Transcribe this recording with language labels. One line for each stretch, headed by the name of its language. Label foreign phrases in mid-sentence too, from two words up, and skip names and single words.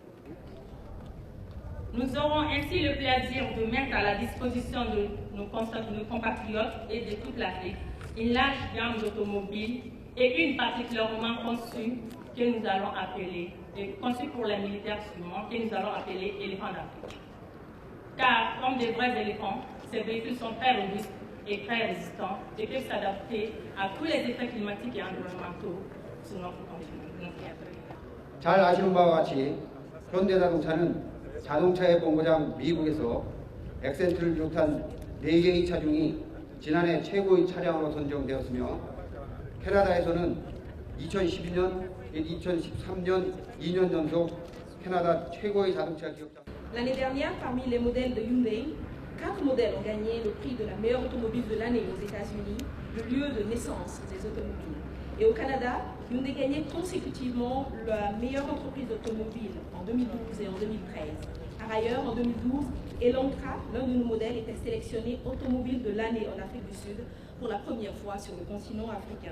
French: Nous aurons ainsi le plaisir de mettre à la disposition de nos compatriotes et de toute l'Afrique une large gamme d'automobiles et une particulièrement conçue que nous allons appeler, conçue pour les militaires suivants, que nous allons appeler éléphants d'Afrique. Car, comme des vrais éléphants, ces véhicules sont très robustes et très résistants et peuvent s'adapter à tous les effets climatiques et environnementaux sur notre continent.
Korean: 잘 아시는 바와 같이 현대자동차는 자동차의 본고장 미국에서 엑센트를 비롯한 4개의 차종이 지난해 최고의 차량으로 선정되었으며 캐나다에서는 2012년, 2013년 2년 연속 캐나다 최고의 자동차 기업장.
French: L'année dernière, parmi les modèles de Hyundai, 4 modèles ont gagné le prix de la meilleure automobile de l'année aux États-Unis, le lieu de naissance des automobiles. Et au Canada, Hyundai gagnait consécutivement la meilleure entreprise automobile en 2012 et en 2013. Par ailleurs, en 2012, Elantra, l'un de nos modèles, était sélectionné automobile de l'année en Afrique du Sud pour la première fois sur le continent africain.